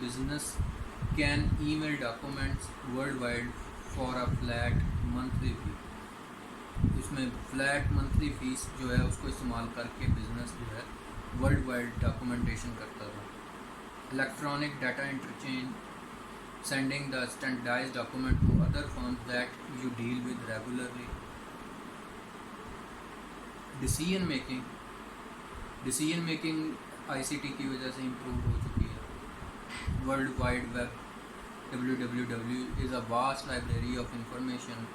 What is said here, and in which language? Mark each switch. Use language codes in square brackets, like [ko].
[en] Business can email documents worldwide for a flat monthly fee. [ur] اس میں flat monthly face جو ہے اس کو استعمال کر کے بزنس جو ہے ورلڈ وائڈ ڈاکومنٹیشن کرتا تھا. Electronic data interchange [en] sending the standardized document to other firms that you deal with regularly. [ur] Decision making ICT کی وجہ سے امپروو ہو چکی ہے. [en] World Wide Web WWW is a vast library of information.